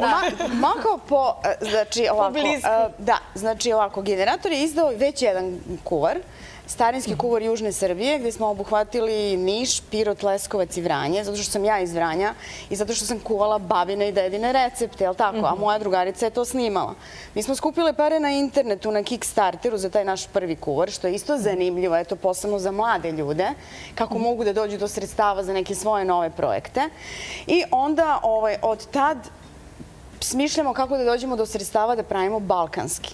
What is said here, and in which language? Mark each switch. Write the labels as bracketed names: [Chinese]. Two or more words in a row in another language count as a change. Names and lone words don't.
[Macedonian] Малку по, значи овако. Поблиску. Да, значи овако, генератор е издao веќе еден кувар, старински кувар [Serbian] Јужне Србије, где смо обухватили Ниш, Пирот, Лесковаc и Врање, [Macedonian] затоа што [Serbian] сам ја из Врања [Macedonian] и затоа што [Serbian] сам кувала бабина и дедине рецепте, [Macedonian] јел тако? А моја другарица е то снимала. [Serbian] Mi smo skupile pare na internetu, na Kickstarteru za taj naš prvi kuvar, što je isto zanimljivo, eto, posebno za mlade ljude, kako mogu da dođu do sredstava za neke svoje nove projekte. I onda od tad smišljamo kako da dođemo do sredstava da pravimo balkanski.